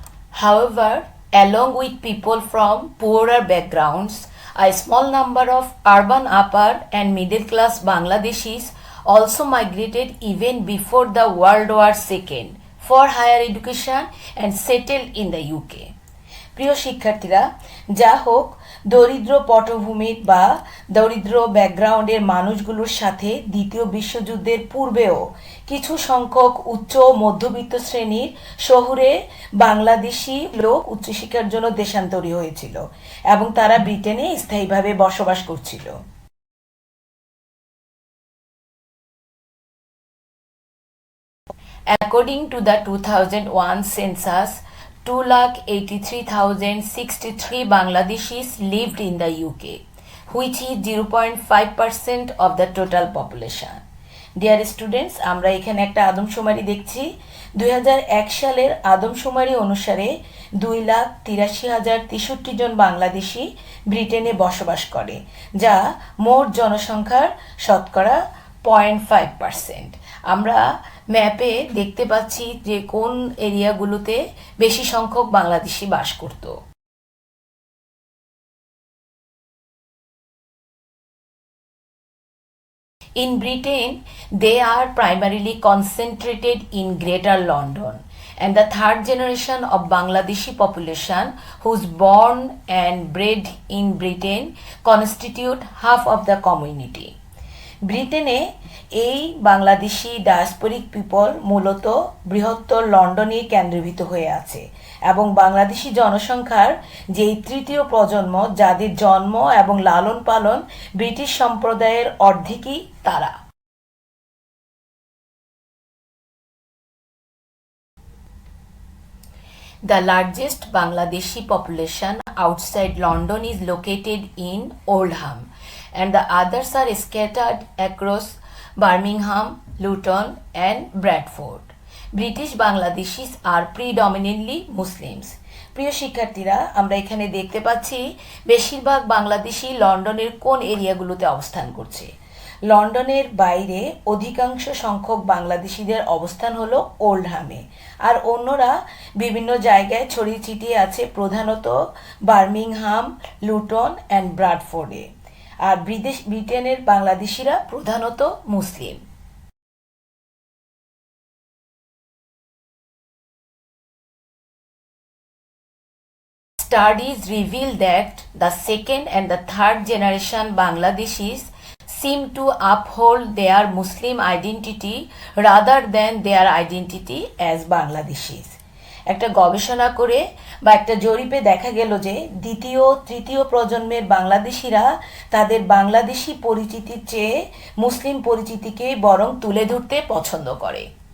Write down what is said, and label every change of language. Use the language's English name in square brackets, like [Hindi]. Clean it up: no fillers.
[English] However, along with people from poorer backgrounds, a small number of urban upper and middle class Bangladeshis also migrated even before the World War II for higher education and settled in the UK. [Bangla] প্রিয় শিক্ষার্থীরা, যা হোক, দরিদ্র পটভূমির বা দরিদ্র ব্যাকগ্রাউন্ডের মানুষগুলোর সাথে দ্বিতীয় বিশ্বযুদ্ধের পূর্বেও কিছু সংখ্যক উচ্চ মধ্যবিত্ত শ্রেণীর শহুরে বাংলাদেশি লোক উচ্চশিক্ষার জন্য দেশান্তরী হয়েছিল এবং তারা ব্রিটেনে স্থায়ীভাবে বসবাস করছিল। [English] According to the 2001 census, 2,83,063 Bangladeshis lived in the UK, which is 0.5% of the total population. Dear students, [Bangla] আমরা এখানে একটা আদমশুমারি দেখছি। 2001 সালের আদমশুমারি অনুসারে 2,83,063 জন বাংলাদেশি ব্রিটেনে বসবাস করে, যা মোট জনসংখ্যার শতকরা 0.5%। আমরা ম্যাপে দেখতে পাচ্ছি যে কোন এরিয়াগুলোতে বেশি সংখ্যক বাংলাদেশি বাস করত। [English] In Britain, they are primarily concentrated in Greater London, and the third generation of Bangladeshi population who's born and bred in Britain constitute half of the community. [Bangla] ব্রিটেনে এই বাংলাদেশি ডায়াসপোরিক পিপল মূলত বৃহত্তর লন্ডনে কেন্দ্রীভূত হয়ে আছে এবং বাংলাদেশি জনসংখ্যার যেই তৃতীয় প্রজন্ম, যাদের জন্ম এবং লালন পালন ব্রিটিশ সম্প্রদায়ের অর্ধেকই তারা। [English] The largest Bangladeshi population outside London is located in Oldham, and the others are scattered across Birmingham, Luton, and Bradford. British Bangladeshis are predominantly Muslims. [Bangla] প্রিয় শিক্ষার্থীরা, আমরা এখানে দেখতে পাচ্ছি বেশিরভাগ বাংলাদেশি লন্ডনের কোন এরিয়াগুলোতে অবস্থান করছে। লন্ডনের বাইরে অধিকাংশ সংখ্যক বাংলাদেশিদের অবস্থান হলো ওল্ডহামে, আর অন্যরা বিভিন্ন জায়গায় ছড়িয়ে ছিটিয়ে আছে, প্রধানত বার্মিংহাম, লুটন অ্যান্ড ব্রাডফোর্ডে। আর ব্রিটেনের বাংলাদেশিরা প্রধানত মুসলিম। [English] Studies reveal that the second and the third generation Bangladeshis seem to uphold their Muslim identity rather than their identity as Bangladeshis. [Bangla] একটা গবেষণা করে বা একটা জরিপে দেখা গেল যে দ্বিতীয় তৃতীয় প্রজন্মের বাংলাদেশিরা তাদের বাংলাদেশি পরিচিতির চেয়ে মুসলিম পরিচিতিকে বরং তুলে ধরতে পছন্দ করে।